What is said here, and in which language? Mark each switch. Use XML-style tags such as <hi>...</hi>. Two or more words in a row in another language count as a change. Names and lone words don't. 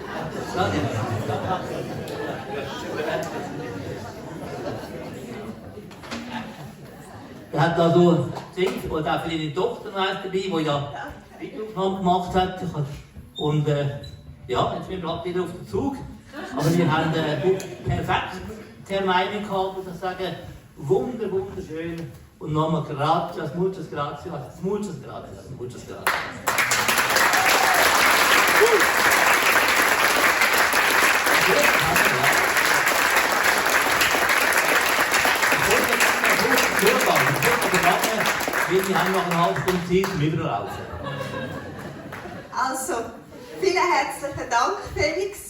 <de>Er hat also gesehen, und auch für ihre Tochter dabei, die ja Videoaufnahmen gemacht hat. Und ja, jetzt sind wir wieder auf den Zug. Aber wir haben perfekt Termine gehabt, muss ich sagen, wunderschön. Und nochmal</de> <es>gracias, muchas gracias, muchas gracias, muchas gracias.</es> <de>Wir haben noch eine halbe Stunde Zeit zum Überlaufen. Also, vielen herzlichen Dank, Felix.</de>